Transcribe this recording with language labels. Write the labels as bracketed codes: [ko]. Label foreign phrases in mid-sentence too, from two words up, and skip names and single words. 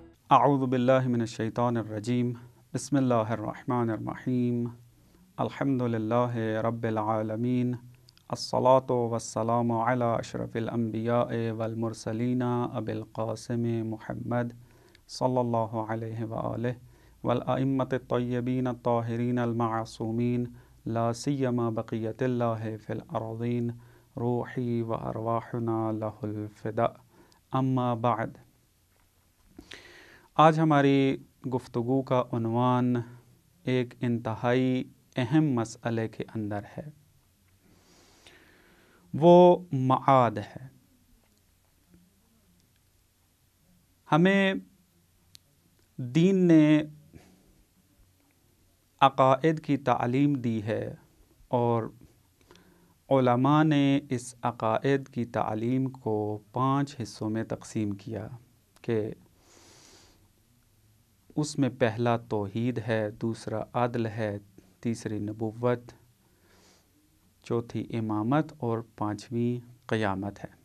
[ar] اعوذ باللہ من الشیطان الرجیم بسم اللہ الرحمن الرحیم الحمد للہ رب العالمین الصلاۃ والسلام علی اشرف الانبیاء والمرسلین ابی القاسم محمد صلی اللہ علیہ وآلہ والائمۃ الطیبین الطاہرین المعصومین لا سیما بقیۃ اللہ فی الارضین روحی و ارواحنا لہ الفداء اما بعد۔ [ur] آج ہماری گفتگو کا عنوان ایک انتہائی اہم مسئلے کے اندر ہے، وہ معاد ہے۔ ہمیں دین نے عقائد کی تعلیم دی ہے اور علماء نے اس عقائد کی تعلیم کو 5 حصوں میں تقسیم کیا کہ اس میں پہلا توحید ہے، دوسرا عدل ہے، تیسری نبوت، چوتھی امامت اور 5ویں قیامت ہے۔